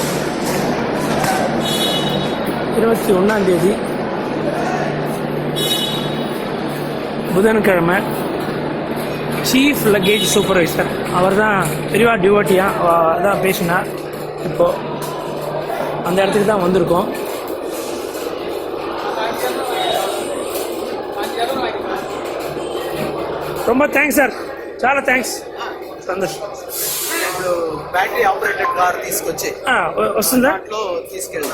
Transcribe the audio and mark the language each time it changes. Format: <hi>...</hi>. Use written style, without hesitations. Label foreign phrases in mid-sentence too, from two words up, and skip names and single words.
<ta>21ஆம் புதன்கிழமை</ta> <en>chief luggage supervisor</en> <ta>அவர் தான் பெரியவா டிவோட்டியா அதான் பேசினார். இப்போது அந்த இடத்துக்கு தான் வந்திருக்கோம்.</ta> <te>ரொம்ப థ్యాంక్స్ సార్, చాలా థ్యాంక్స్. సంతోషం.</te> <en>battery operated car తీసుకొచ్చి</en> <te>వస్తుందా తీసుకెళ్దాం</te>